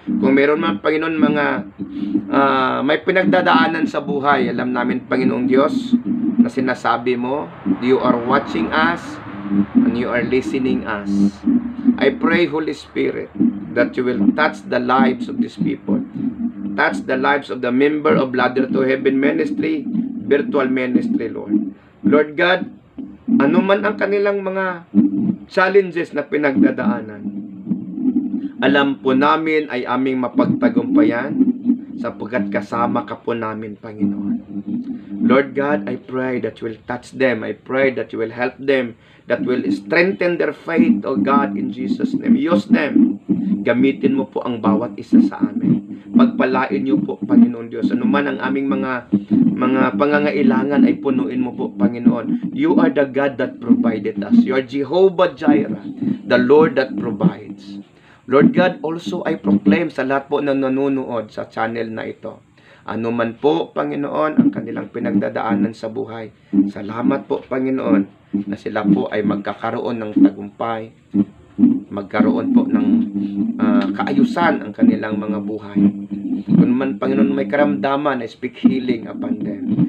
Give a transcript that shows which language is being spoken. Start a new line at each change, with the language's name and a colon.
Filipino: Kung meron man, Panginoon, mga may pinagdadaanan sa buhay, alam namin, Panginoong Diyos, na sinasabi mo,
English: you are watching us and you are listening us. I pray, Holy Spirit, that you will touch the lives of these people. Touch the lives of the member of Ladder to Heaven Ministry, virtual ministry, Lord.
Filipino: Lord God, ano man ang kanilang mga challenges na pinagdadaanan, alam po namin ay aming mapagtagumpayan sapagkat kasama ka po namin, Panginoon.
English: Lord God, I pray that you will touch them. I pray that you will help them, that will strengthen their faith, O God, in Jesus' name. Use them.
Filipino: Gamitin mo po ang bawat isa sa amin. Pagpalain niyo po, Panginoon Diyos. Ano man ang aming mga pangangailangan ay punuin mo po, Panginoon.
English: You are the God that provided us. You are Jehovah Jireh, the Lord that provides. Lord God, also I proclaim
Filipino: sa lahat po na nanonood sa channel na ito. Ano man po, Panginoon, ang kanilang pinagdadaanan sa buhay. Salamat po, Panginoon, na sila po ay magkakaroon ng tagumpay, magkaroon po ng kaayusan ang kanilang mga buhay. Kung man, Panginoon, may karamdaman,
English: I speak healing upon them.